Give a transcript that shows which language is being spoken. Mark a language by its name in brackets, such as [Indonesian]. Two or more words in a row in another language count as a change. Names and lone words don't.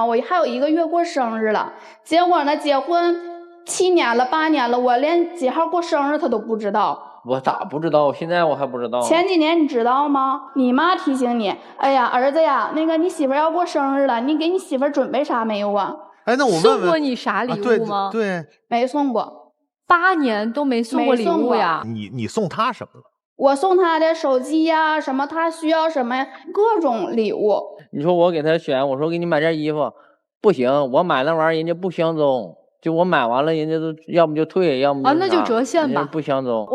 [Chinese] 我還有1個月過生日了，結果呢，結婚7年了8年了，我連幾號過生日他都不知道。我咋不知道？現在我還不知道。前幾年你知道嗎？你媽提醒你，哎呀，兒子呀，那個你媳婦要過生日了，你給你媳婦準備啥沒有啊？哎，那我問問，送過你啥禮物嗎？對，沒送過，8年都沒送過禮物呀。你送他什麼了？我送他的手機呀，什麼他需要什麼呀，各種禮物。你說我給他選，我說給你買件衣服，不行，我買那玩意兒人家不相中。就我買完了，人家都要麼就退，要麼就那就折現吧，不相中。